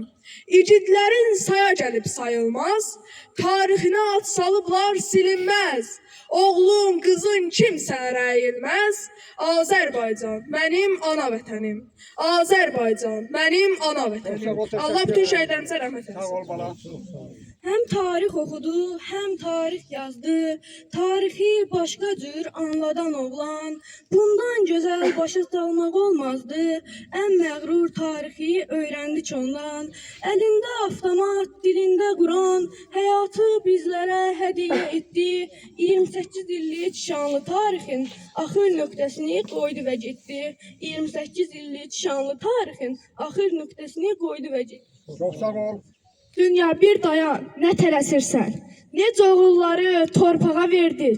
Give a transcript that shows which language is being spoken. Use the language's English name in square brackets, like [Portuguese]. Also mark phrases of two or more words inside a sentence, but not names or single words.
[Azerbaijani] İgidlərin saya gəlib sayılmaz, tarixinə ad salıblar silinməz. Oğlum, qızın kimsə ərəyilməz, Azərbaycan, mənim ana vətənim. Azərbaycan, mənim ana vətənim. Allah bütün şəhidlərimizə rəhmət etsin. Sağ ol bala. [Turkish] Hem tarih okudu, hem tarih yazdı. Tarihi başka cür anladan oğlan. Bundan güzel [Azerbaijani] başa salmaq olmazdı. [Turkish] En məğrur tarihi öğrendik ondan. Elinde avtomat, dilinde Kur'an. Hayatı bizlere hediye etti. [Azerbaijani] 28 illik şanlı tarihin axır nöqtəsini qoydu və getdi. 28 illik şanlı tarihin axır nöqtəsini qoydu və getdi. Çox sağ ol. Dünya bir dayan, nə tələsirsən? Necə oğulları torpağa verdik?